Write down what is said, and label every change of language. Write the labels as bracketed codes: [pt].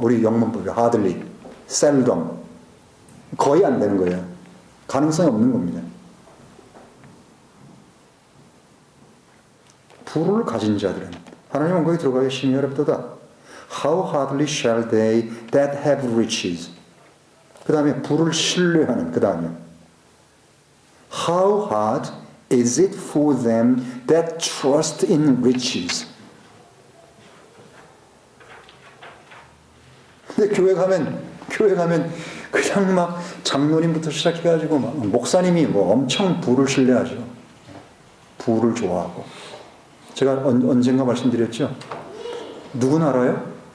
[ko] 우리 영문법이 hardly, seldom. 거의 안 되는 거예요. 가능성이 없는 겁니다. 부를 가진 자들은 하나님 왕국에 들어가기 심히 어렵도다. [en] How hardly shall they that have riches. [ko] 그 다음에 부를 신뢰하는, 그 다음에 [en] How hard is it for them that trust in riches. [ko] 근데 교회 가면 그냥 막 장로님부터 시작해가지고 막 목사님이 엄청 부를 신뢰하죠. 부를 좋아하고. 제가 언젠가 말씀드렸죠. 누군 알아요?